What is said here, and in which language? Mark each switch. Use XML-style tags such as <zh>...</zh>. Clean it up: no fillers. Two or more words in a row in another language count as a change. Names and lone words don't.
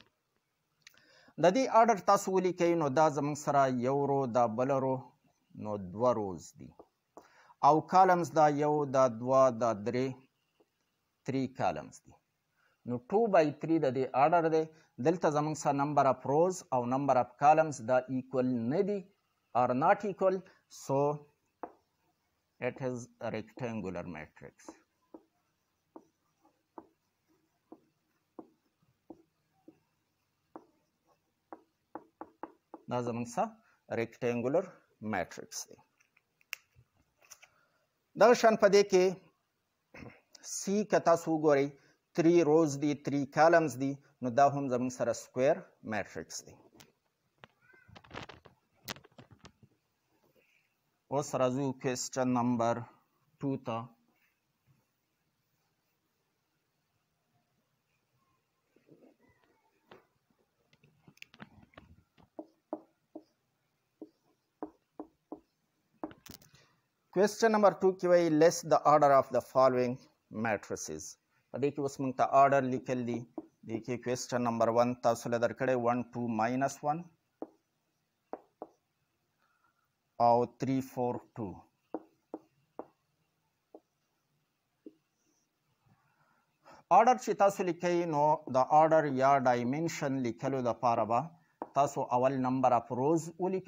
<ps>د دې آرډر تاسو ولیکئ نو دا زموږ سره یو رو، دا بل رو، نو 2 روز دي او کالمز دا 1 دا 2 دا 3 کالمز دي. نو 2/3 د دې آرډر دی. دلته زموږ سره</ps> <en>number of rows</en> <ps>او</ps> <en>number of columns</en> <ps>دا ایکول نه دي</ps> <en>or not equal, so it is a rectangular matrix.</en> <ps>دا زموږ سره</ps> <en>rectangular matrix</en> <ps>دی. دغه شان په دې کې سی که تاسو وګورئ 3 روز دي 3 کالمز دي، نو دا هم زموږ سره</ps> <en>square matrix</en> <ps>دی. اوس راځو</ps> <en>question number</en> <ps>2 ته.</ps> <en>question number</en> <ps>2 کې وایي</ps> <en>list the order of the following matrices.</en> <ps>په دې کې اوس موږ ته آرډر لیکل دي. دې کې</ps> <en>question number</en> <ps>1 تاسو له درکړی 1 2 -1 او 3 4 2. آرډر چې تاسو لیکئ نو د آرډر یا ډایمنشن لیکلو دپاره به تاسو اول</ps> <en>number of rows</en> <ps>ولیکئ.</ps>